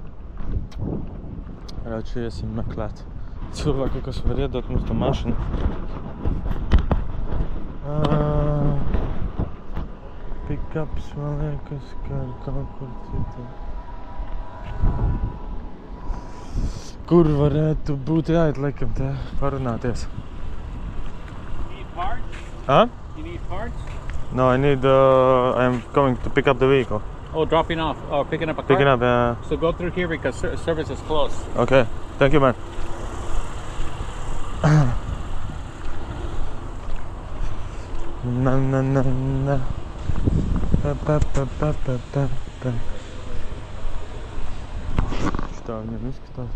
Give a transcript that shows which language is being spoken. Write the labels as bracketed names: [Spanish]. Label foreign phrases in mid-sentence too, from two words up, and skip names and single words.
[Latvian] Rauči iesim meklēt cilvēku, kas var iedot mums to mašinu. Pick-ups, man liekas, ka kaut kur citur. Kur varētu būt jāiet, laikam, te parunāties? [English] You need parts? Huh? You need parts? No, I need, I'm coming to pick up the vehicle. Oh, dropping off, or picking up a car? Picking up, yeah. So go through here because service is closed. Okay, thank you, man. Na. [Latvian] Tā viņam izskatās.